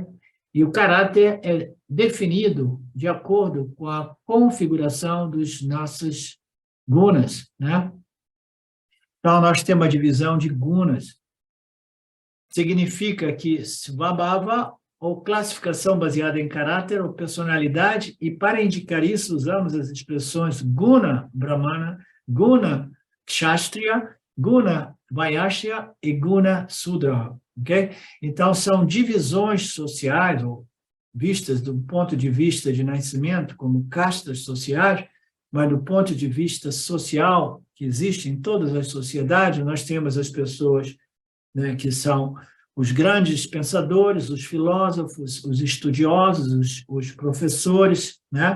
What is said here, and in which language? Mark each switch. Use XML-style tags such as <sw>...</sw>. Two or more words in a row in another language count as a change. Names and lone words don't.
<pt>E o caráter é definido de acordo com a configuração dos nossos gunas, né? Então, nós temos a divisão de gunas. Significa que Svabhava, ou classificação baseada em caráter ou personalidade, e para indicar isso usamos as expressões</pt> <sa>गुण ब्राह्मण, गुण क्षत्रिय, गुण वैश्य</sa> <pt>e</pt> <sa>गुण शूद्र,</sa> <pt>ok? Então, são divisões sociais, ou vistas do ponto de vista de nascimento, como castas sociais, mas do ponto de vista social, que existe em todas as sociedades, nós temos as pessoas, né, que são os grandes pensadores, os filósofos, os estudiosos, os professores, né?</pt>